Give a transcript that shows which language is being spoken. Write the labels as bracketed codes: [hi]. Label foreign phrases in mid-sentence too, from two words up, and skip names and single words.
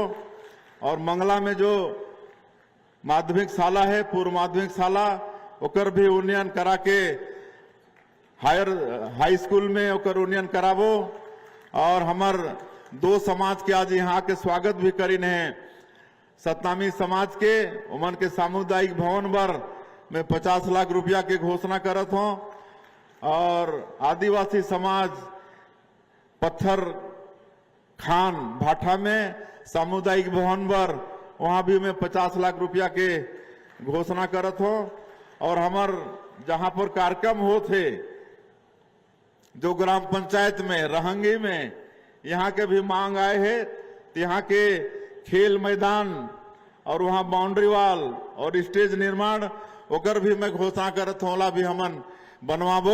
[hne] और मंगला में जो माध्यमिक शाला है, पूर्व माध्यमिक शाला, ओकर भी उन्नयन करा के हाई स्कूल में ओकर उन्नयन कराबो। और हमार दो समाज के आज यहाँ के स्वागत भी करीन है। सतनामी समाज के उमन के सामुदायिक भवन पर मैं 50 लाख रुपया के घोषणा करत हूँ। और आदिवासी समाज पत्थर खान भाठा में सामुदायिक भवन पर वहां भी मैं 50 लाख रुपया के घोषणा करत हूँ। और हमार जहां पर कार्यक्रम होते जो ग्राम पंचायत में रहंगी में यहाँ के भी मांग आए है, तो यहाँ के खेल मैदान और वहाँ बाउंड्री वॉल और स्टेज निर्माण ओकर भी मैं घोषणा करत हूँ, ओला भी हमन बनवाबो।